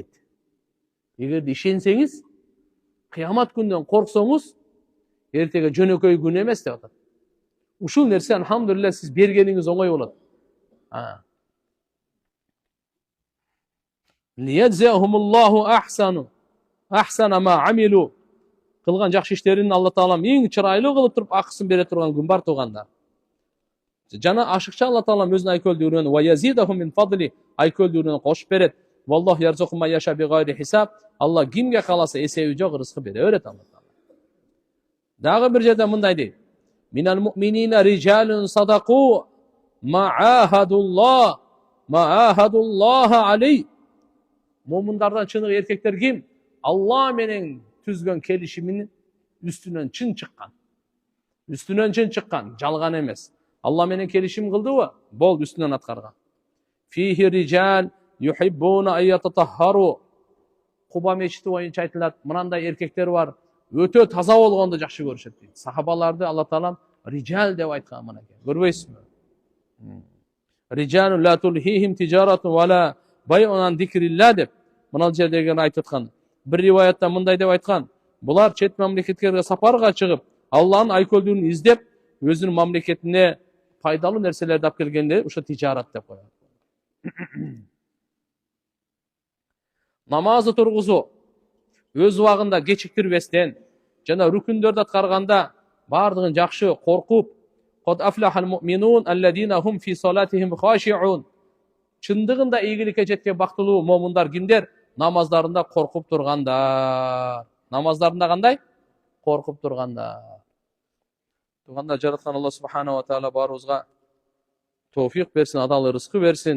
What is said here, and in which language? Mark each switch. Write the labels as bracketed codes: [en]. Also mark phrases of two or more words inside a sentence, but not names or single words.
[ky] Эгерде ишенсеңиз, кыямат күндөн корксоңуз, эртеге жөнөкөй күн эмес деп атат. Ушул нерсе алхамдулилlah сиз бергениңиз оңой болот. [ar] ليجزيهم الله أحسن ما عملوا. [ky] Кылган жакшы иштерин Алла Таалам эң чырайлуу кылып туруп акысын бере турган күн бар тугандар. Жана ашыкча Алла Таалам өзүнүн айкөлдүгүнөн [ar] ويزيدهم من فضله [ky] айкөлдүгүнөн кошуп берет. [ar] والله يرزق من يشاء بغير حساب. [ky] Алла кимге кааласа эсеби жок рызкы бере берет Алла Таала. Дагы бир жерде мындай дейт. [ar] من المؤمنين رجال صدقوا ما عاهدوا الله عليه. [ky] Мумундардан чыныгы эркектер ким? Алла менен түзгөн келишимин үстүнөн чын чыккан. Үстүнөн чын чыккан, жалган эмес. Алла менен келишим кылдыбы? Бол үстүнөн аткарган. [ar] فيه رجال يحبون أن يتطهروا. [ky] Куба мечити боюнча айтылат, мынандай эркектер бар, өтө таза болгонду жакшы көрүшөт дейт. Сахабаларды Алла Таалам риджал деп айткан мынакей. Көрбөйсүзбү? [ar] رجال لا تلهيهم تجارة ولا بيع عن ذكر الله [ky] деп мына жердеги айтып аткан. Бир риваятта мындай деп айткан. Булар чет мамлекеттерге сапарга чыгып, Алланын айкөлдүгүн издеп, өзүнүн мамлекетине пайдалуу нерселерди алып келгенде, ошо тижарат деп коет. Намазды тургузуу өз убагында кечиктирбестен жана рүкүндөрдү аткарганда бардыгын жакшы коркуп, [ar] قد أفلح المؤمنون الذين هم في صلاتهم خاشعون. [ky] Чындыгында ийгиликке жеткен бактылуу момундар кимдер? Намаздарында коркуп тургандар. Намаздарында кандай? Коркуп тургандар. Туганда жараткан Алла Субханала Таала баарыбызга Tawfiq bersin, adal ырыскы берсин.